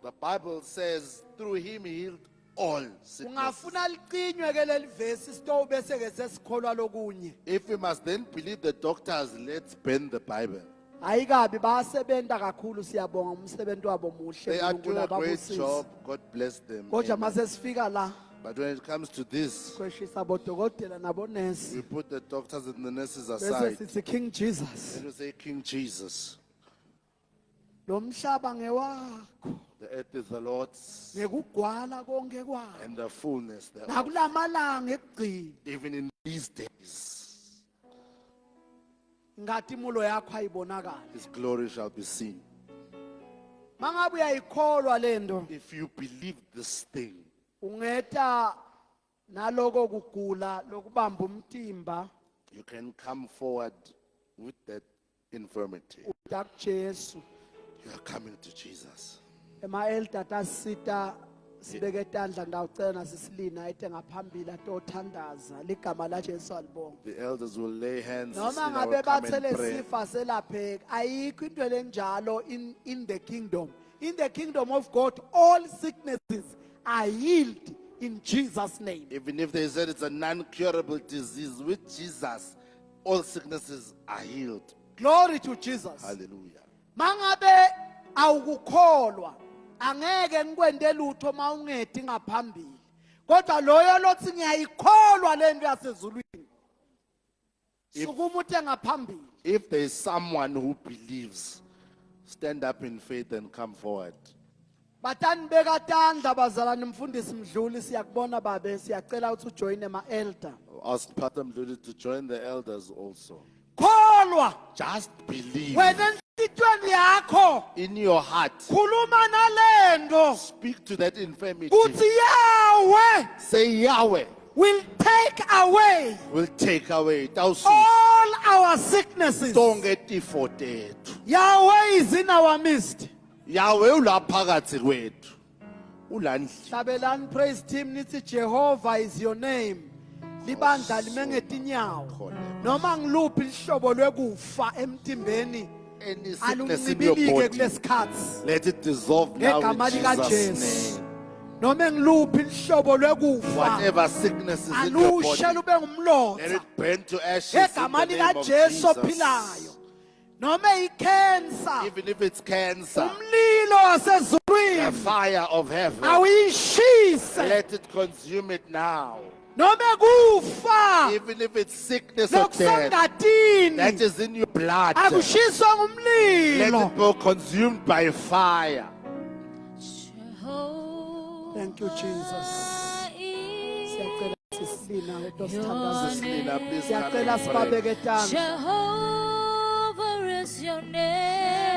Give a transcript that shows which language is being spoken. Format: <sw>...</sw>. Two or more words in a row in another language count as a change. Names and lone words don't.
<en>The Bible says through him he healed all sickness.</en> <ss>Ungafuna liqinywe ke leli verse sito bese ke sesikholwa lokunye.</ss> <en>If we must then believe the doctors, let's bend the Bible.</en> <ss>Ayikabi basebenta kakhulu siyabonga umsebenzi wabo</ss> <en>They</en> <ss>muhle</ss> <en>are doing a great</en> <ss>ababusise.</ss> <en>job. God bless them.</en> <ss>Kodwa</ss> <en>Amen.</en> <ss>mase sifika la</ss> <en>But when it comes to this,</en> <ss>kweshisa bodokotela nabonesi</ss> <en>we put the doctors and the nurses</en> <ss>bese</ss> <en>aside</en> <ss>sithi King Jesus.</ss> <en>and we say, King Jesus,</en> <ss>Lo mhlaba ngewakho</ss> <en>the earth is the Lord's</en> <ss>ngekugwala konke kwakho.</ss> <en>and the fullness thereof.</en> <ss>Nakulamalanga ekugcina</ss> <en>Even in these days,</en> <ss>ngathi imulo yakho ayibonakala.</ss> <en>his glory shall be seen.</en> <ss>Mangabe uyayikholwa lento</ss> <en>If you believe this thing,</en> <ss>ungeta naloko kugula lokubamba umtimba</ss> <en>you can come forward with that infirmity.</en> <ss>uda kuJesu.</ss> <en>You are coming to Jesus.</en> <ss>Ema elder tasita sibeke tandla ngawucela nasisilina ayithe ngaphambili atothandaza ligama la Jesu alibonga.</ss> <en>The elders will lay hands</en> <ss>Noma</ss> <en>in</en> <ss>ngabe</ss> <en>our common</en> <ss>bathele</ss> <en>prayer.</en> <ss>sifa selapheka ayikho into lenjalo</ss> <en>in the kingdom. In the kingdom of God all sicknesses are healed in Jesus name. Even if they said it's a non-curable disease, with Jesus, all sicknesses are healed. Glory to Jesus. Hallelujah.</en> <ss>Mangabe awukukholwa angeke ngikwende lutho mawungedi ngaphambili. Kodwa loyo lothi ngiyayikholwa lento yasezulwini. Sukuma uthe ngaphambili.</ss> <en>If there is someone who believes, stand up in faith and come forward.</en> <ss>Batani bekatandla bazalwane mfundisi Mdluli siyakubona babe siyacela ukuthi ujoin ema elder.</ss> <en>Ask Pastor Mdluli to join the elders also.</en> <ss>Kholwa</ss> <en>Just believe</en> <ss>wena enhlitweni yakho</ss> <en>in your heart.</en> <ss>khuluma nalendo</ss> <en>Speak to that infirmity.</en> <ss>kuthi Yahweh</ss> <en>Say Yahweh will take away will take away all our sickness sicknesses.</en> <ss>tonke tifo tethu.</ss> <en>Yahweh is in our midst.</en> <ss>Yahweh ulaphakathi kwethu. Ulandli.</ss> <en>Hlabelani praise team nithi Jehovah is your name.</en> <ss>Libandla lime ngetinyawo. Noma ngiluphi ihlobo lwekufa emtimbeni</ss> <en>Any sickness in your</en> <ss>aluncibilike</ss> <en>body,</en> <ss>kulesikhathi.</ss> <en>let it dissolve now</en> <ss>Ngegama</ss> <en>in</en> <ss>lika</ss> <en>Jesus'</en> <ss>Jesu.</ss> <en>name.</en> <ss>Noma ngiluphi ihlobo lwekufa</ss> <en>Whatever sickness is in your</en> <ss>alushe</ss> <en>body,</en> <ss>lube</ss> <en>let</en> <ss>ngumlotha.</ss> <en>it burn to ashes in</en> <ss>Ngegama</ss> <en>the</en> <ss>lika</ss> <en>name of</en> <ss>Jesu</ss> <en>Jesus.</en> <ss>ophilayo. Noma icancer,</ss> <en>Even if it's cancer,</en> <ss>umlilo</ss> <en>the</en> <ss>wasezulwini</ss> <en>fire of heaven,</en> <ss>awuyishise.</ss> <en>let it consume it now.</en> <ss>Noma kufa</ss> <en>Even if it's sickness or death that</en> <ss>lokusangatini</ss> <en>is in your blood, let</en> <ss>akushiswa ngumlilo.</ss> <en>it be consumed by fire. Thank you, Jesus.</en> <ss>Siyacela sisina wedosithandazo. Selina,</ss> <en>please come</en> <ss>Siyacela</ss> <en>and pray.</en> <ss>sibabeke tandla.</ss> <en>Jehovah is your name.</en>